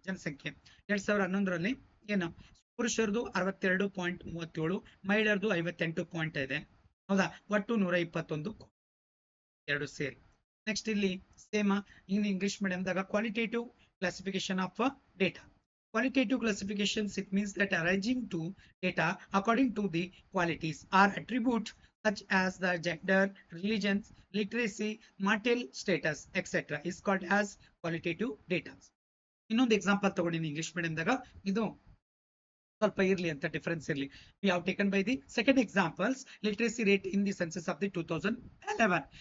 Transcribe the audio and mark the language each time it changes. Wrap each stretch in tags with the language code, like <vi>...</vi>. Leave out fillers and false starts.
<kn>ಜನಸಂಖ್ಯೆ 2011ರಲ್ಲಿ ಏನು ಪುರುಷರದು 62.37, ಮಹಿಳೆಯರದು 58 ಇದೆ. ಹೌದಾ, ಒಟ್ಟು 121 ಎರಡು ಸೇರಿ.</kn> <en>Next ಇಲ್ಲಿ same in English ಮೀಡಿಯಂದಾಗ qualitative classification of data. Qualitative classifications, it means that arranging to data according to the qualities or attributes such as the gender, religion, literacy, marital status, etc. is called as qualitative data.</en> <kn>ಇನ್ನೊಂದು example ತಗೊಂಡಿನಿ English ಮೀಡಿಯಂದಾಗ, ಇದು ಸ್ವಲ್ಪ ಇರ್ಲಿ ಅಂತ difference ಇರ್ಲಿ.</kn> <en>We have taken by the second examples literacy rate in the census of the 2011.</en>